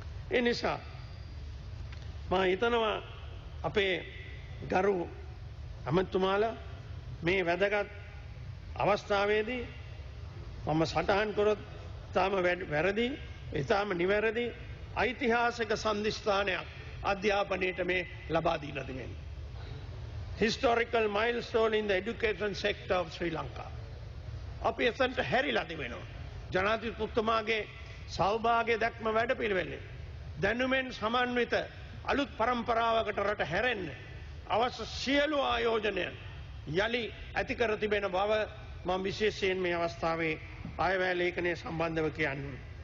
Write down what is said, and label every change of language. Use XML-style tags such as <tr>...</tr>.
<si>ඒ නිසා මම හිතනවා අපේ ගරු ඇමතිතුමාලා මේ වැදගත් අවස්ථාවේදී මම සටහන් කරොත් තාම වැරදි, ඊටාම නිවැරදි ඓතිහාසික සම්දිස්ථානයක් අධ්‍යාපනයට මේ ලබා දීලා තිබෙනවා.</si> <en>Historical milestone in the education sector of Sri Lanka.</en> <si>අපි එතනට හැරිලා තිබෙනවා. ජනාධිපතිතුමාගේ සෞභාග්‍ය දැක්ම වැඩපිළිවෙලේ දැනුමෙන් සමන්විත අලුත් පරම්පරාවකට රට හැරෙන්න අවශ්‍ය සියලු ආයෝජනයන් යලි ඇති කර තිබෙන බව මම විශේෂයෙන් මේ අවස්ථාවේ ආයවැය ලේඛනයේ සම්බන්ධව කියන්නේ.</si>